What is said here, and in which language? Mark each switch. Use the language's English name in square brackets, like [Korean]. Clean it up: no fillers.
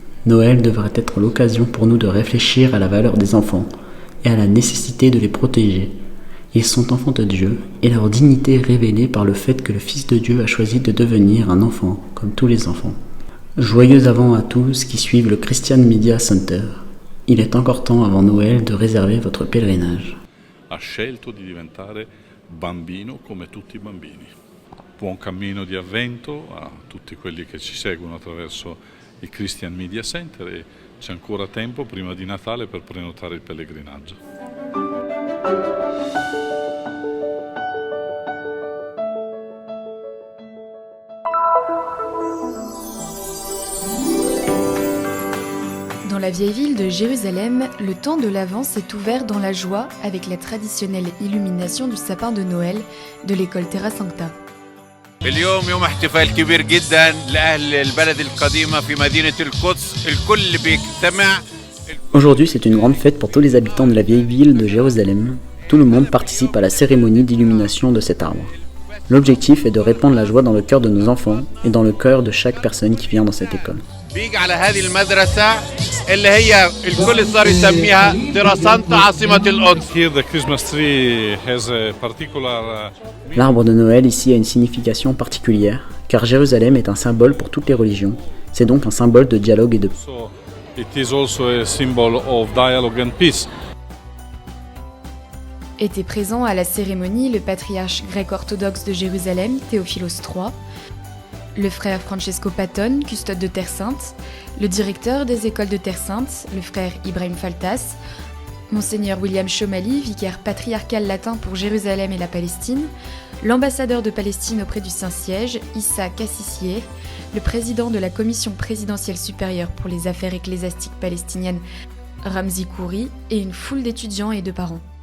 [French] Noël devrait être l'occasion pour nous de réfléchir à la valeur des enfants et à la nécessité de les protéger. Ils sont enfants de Dieu et leur dignité est révélée par le fait que le Fils de Dieu a choisi de devenir un enfant comme tous les enfants. Joyeux Avent à tous qui suivent le Christian Media Center. Il est encore temps avant Noël de réserver votre pèlerinage. [Italian] Ha scelto di diventare bambino come tutti i bambini. Buon cammino di avvento a tutti quelli che ci seguono attraverso il Christian Media Center e c'è ancora tempo prima di Natale per prenotare il pellegrinaggio. [French] Dans la vieille ville de Jérusalem, le temps de l'Avent s'est ouvert dans la joie avec la traditionnelle illumination du sapin de Noël de l'école Terra Sancta. [Arabic] اليوم يوم احتفال كبير جدا لأهل البلد القديمة في مدينة القدس الكل بيجتمع. [French] Aujourd'hui, c'est une grande fête pour tous les habitants de la vieille ville de Jérusalem. Tout le monde participe à la cérémonie d'illumination de cet arbre. L'objectif est de répandre la joie dans le cœur de nos enfants et dans le cœur de chaque personne qui vient dans cette école. [Arabic] بيجي على هذه المدرسة اللي هي الكل صار يسميها تيرا سانتا عاصمة القدس. [English] Here the Christmas tree has a particular [French] L'arbre de Noël ici a une signification particulière, car Jérusalem est un symbole pour toutes les religions. C'est donc un symbole de dialogue et de paix. [English] so it is also a symbol of dialogue and peace. [French] Était présent à la cérémonie le patriarche grec-orthodoxe de Jérusalem, Théophilos III, le frère Francesco Patton, custode de Terre Sainte, le directeur des écoles de Terre Sainte, le frère Ibrahim Faltas, Monseigneur William Chomali, vicaire patriarcal latin pour Jérusalem et la Palestine, l'ambassadeur de Palestine auprès du Saint-Siège, Issa Kassissieh, le président de la Commission présidentielle supérieure pour les affaires ecclésiastiques palestiniennes, Ramzi Khoury, et une foule d'étudiants et de parents.